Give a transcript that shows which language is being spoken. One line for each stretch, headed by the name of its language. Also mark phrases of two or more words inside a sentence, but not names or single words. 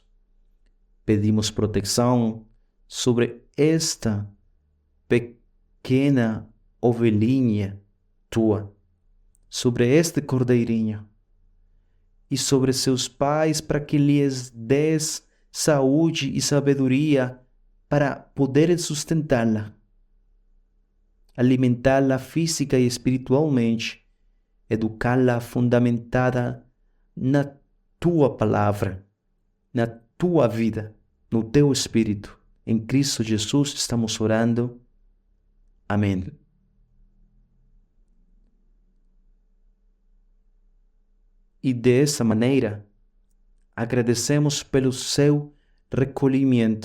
Portuguese: Pedimos proteção sobre esta pequena ovelhinha tua, sobre este cordeirinho e sobre seus pais, para que lhes des saúde e sabedoria para poderem sustentá-la, alimentá-la física e espiritualmente, educá-la fundamentada na tua palavra, na tua vida, no teu espírito. Em Cristo Jesus estamos orando. Amém. E dessa maneira, agradecemos pelo seu recolhimento.